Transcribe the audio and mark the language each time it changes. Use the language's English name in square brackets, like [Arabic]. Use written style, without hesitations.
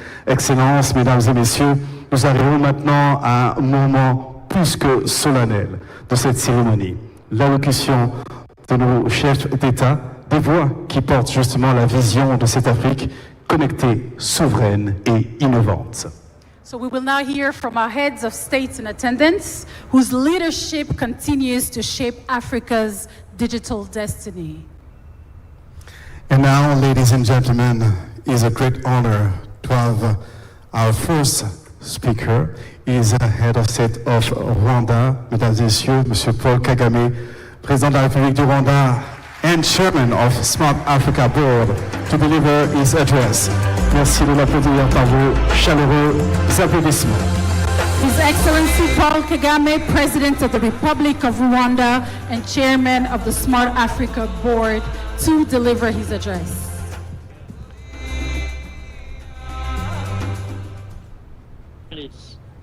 [French] Excellence, mesdames et messieurs, nous arrivons maintenant à un moment plus que solennel de cette cérémonie. L'allocution de nos chefs d'État, des voix qui portent justement la vision de cette Afrique connectée, souveraine et innovante. [English] So we will now hear from our heads of states in attendance, whose leadership continues to shape Africa's digital destiny. And now, ladies and gentlemen, it is a great honor to have our first speaker. He is the head of state of Rwanda, [French] mesdames et messieurs, Monsieur Paul Kagame, président de la République du Rwanda [English] and chairman of Smart Africa Board, to deliver his address. [French] Merci de l'applaudir par vos chaleureux applaudissements. [English] His Excellency Paul Kagame, President of the Republic of Rwanda and Chairman of the Smart Africa Board, to deliver his address. Please.